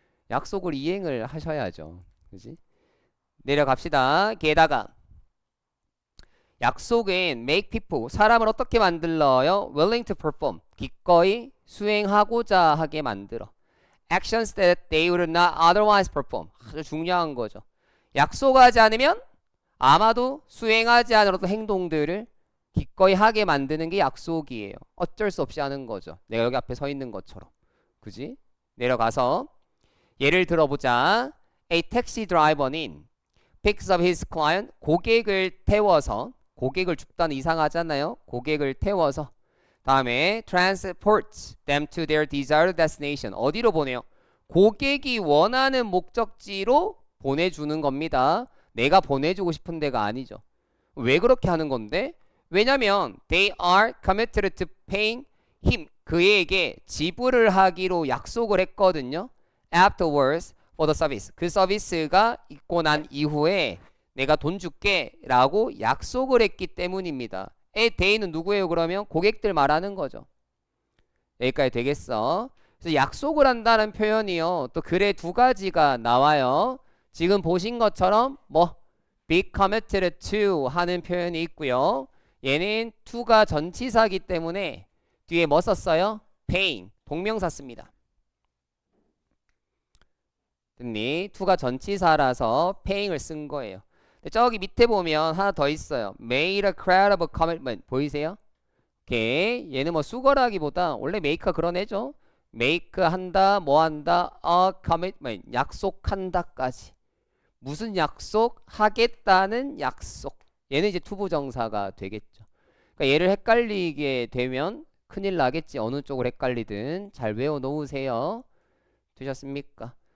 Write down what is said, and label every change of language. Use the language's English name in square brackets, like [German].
[Korean] 약속을 이행을 하셔야죠. 그지? 내려갑시다. 게다가 약속은 [English] make people [Korean] 사람을 어떻게 만들어요? [English] willing to perform [Korean] 기꺼이 수행하고자 하게 만들어. [English] actions that they would not otherwise perform [Korean] 아주 중요한 거죠. 약속하지 않으면 아마도 수행하지 않으려도 행동들을 기꺼이 하게 만드는 게 약속이에요. 어쩔 수 없이 하는 거죠. 내가 여기 앞에 서 있는 것처럼. 그지? 내려가서 예를 들어보자. [English] A taxi driver는 picks up his client [Korean] 고객을 태워서 고객을 줍다는 이상하잖아요. 고객을 태워서 다음에 [English] transports them to their desired destination [Korean] 어디로 보내요? 고객이 원하는 목적지로 보내주는 겁니다. 내가 보내주고 싶은 데가 아니죠. 왜 그렇게 하는 건데? 왜냐면 [English] they are committed to paying him [Korean] 그에게 지불을 하기로 약속을 했거든요. [English] afterwards for the service [Korean] 그 서비스가 있고 난 이후에 내가 돈 줄게 라고 약속을 했기 때문입니다. [English] they [Korean] 는 누구예요? 그러면 고객들 말하는 거죠. 여기까지 되겠어? 그래서 약속을 한다는 표현이요. 또 글에 두 가지가 나와요. 지금 보신 것처럼 뭐 [English] be committed to [Korean] 하는 표현이 있고요. 얘는 to가 전치사기 때문에 뒤에 뭐 썼어요? paying 동명사 씁니다. 됐니? to가 전치사라서 paying을 쓴 거예요. 저기 밑에 보면 하나 더 있어요. [English] made a credible commitment [Korean] 보이세요? 오케이. 얘는 뭐 수거라기보다 원래 make가 그런 애죠. make 한다 뭐 한다 [English] a commitment [Korean] 약속한다까지. 무슨 약속? 하겠다는 약속. 얘는 이제 투부정사가 되겠죠. 그러니까 얘를 헷갈리게 되면 큰일 나겠지. 어느 쪽을 헷갈리든 잘 외워 놓으세요. 되셨습니까?